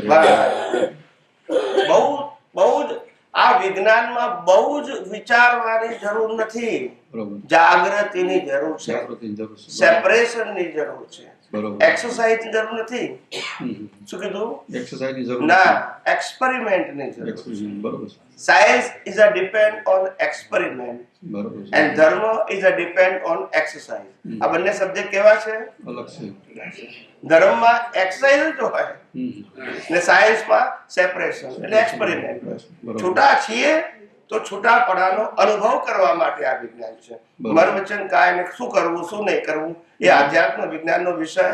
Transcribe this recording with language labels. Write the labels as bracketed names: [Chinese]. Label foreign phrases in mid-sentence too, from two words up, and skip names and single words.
[Gujarati] બહુ બહુ જ આ વિજ્ઞાનમાં બહુ જ વિચારવાની જરૂર નથી. બરોબર. જાગૃતિની જરૂર છે, જાગૃતિની જરૂર છે. સેપરેશનની જરૂર છે, બરોબર. એક્સરસાઇઝની જરૂર નથી. શું કીધું? એક્સરસાઇઝની જરૂર ના, એક્સપેરિમેન્ટની જરૂર છે. નથી. બરોબર છે. [English] Science is a depend on experiment [Gujarati] બરોબર છે. [English] and dharma is a depend on exercise. [Gujarati] આ બંને સબ્જેક્ટ કેવા છે? અલગ છે. ધર્મમાં એક્સરસાઇઝ જ હોય ને સાયન્સમાં સેપરેશન એટલે એક્સપેરિમેન્ટ. બરોબર. છૂટા છીએ તો છૂટાપણાનો અનુભવ કરવા માટે આ વિજ્ઞાન છે. બરોબર. મન વચન કાય ને શું કરવું શું નહીં કરવું એ આધ્યાત્મ વિજ્ઞાનનો વિષય